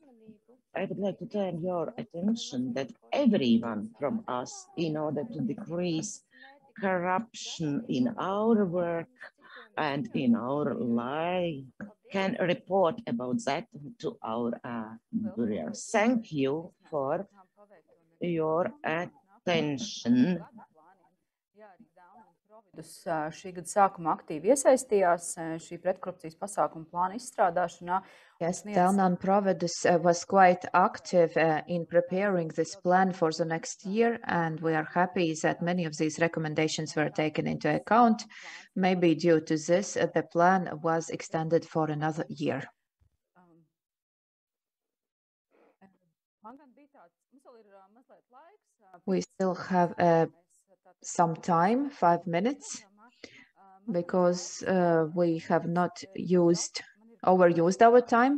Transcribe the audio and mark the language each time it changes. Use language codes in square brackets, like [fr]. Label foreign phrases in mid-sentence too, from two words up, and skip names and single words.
[en] I would like to turn your attention that everyone from us, in order to decrease corruption in our work and in our life, can report about that to our bureau. Thank you for your attention. [lv] Šī gada sākumā aktīvi iesaistījās šī pretkorupcijas pasākuma plāna izstrādāšanā. [en] Yes, Telnan Providus was quite active in preparing this plan for the next year, and we are happy that many of these recommendations were taken into account. Maybe due to this, the plan was extended for another year. We still have some time, 5 minutes, because we have not overused our time.